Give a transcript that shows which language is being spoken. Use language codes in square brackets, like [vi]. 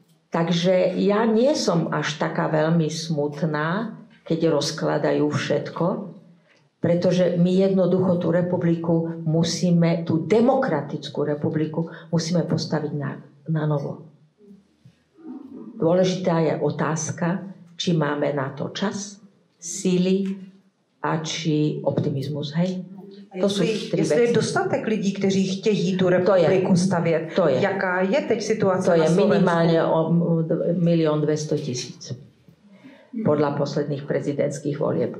[sk] Takže ja nie som až taká veľmi smutná, keď rozkladajú všetko, pretože my jednoducho tú republiku musíme, tú demokratickú republiku musíme postaviť na novo. Dôležitá je otázka, či máme na to čas, síly a či optimismus, hej? To [cs] jestli je dostatek lidí, kteří chtějí tu republiku stavět. To je. Jaká je teď situace to na Slovensku? [sk] To je minimálne 1 200 000 podľa posledných prezidentských volieb.